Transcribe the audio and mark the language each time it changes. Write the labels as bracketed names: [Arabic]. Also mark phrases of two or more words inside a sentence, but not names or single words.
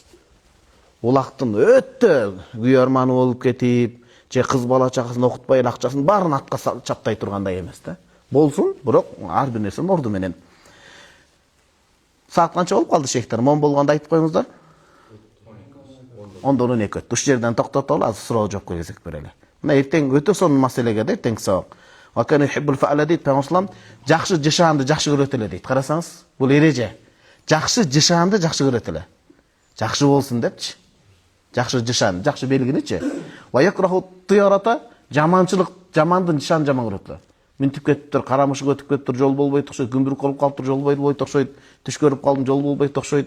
[Kyrgyz] Улактын өтө күйөрманы болуп кетип, же кыз бала чакасын окутпай акчасын баарын атка чаптай тургандай эмес да. Болсун, бирок ар бир нерсенин орду менен. Саат канча болуп калды шейхтер? Мон болгондо айтып коюңуздар. 10:12 өттү. Ушул жерден токтотолу, азыр суроо жооп кезек берели. Мына эртең өтө сонун маселеге да эртең сабак. [Arabic] وكان يحب الفأل [Kyrgyz] дейт Пайгамбар, жакшы жашаанды жакшы көрөт эле дейт. Карасаңыз, бул эреже. Жакшы жашаанды жакшы көрөт эле. Жакшы болсун депчи. Жакшы жашаан, жакшы белгиничи. [Arabic] ويكره الطيرة, [Kyrgyz] жаманчылык, жамандын жашаан жаман көрөт эле. Минтип кеттир, карамышык өтүп кеттир, жол болбойт окшойт, күмбүрүк болуп калыптыр, жол болбойт окшойт, түш көрүп калдым, жол болбойт окшойт.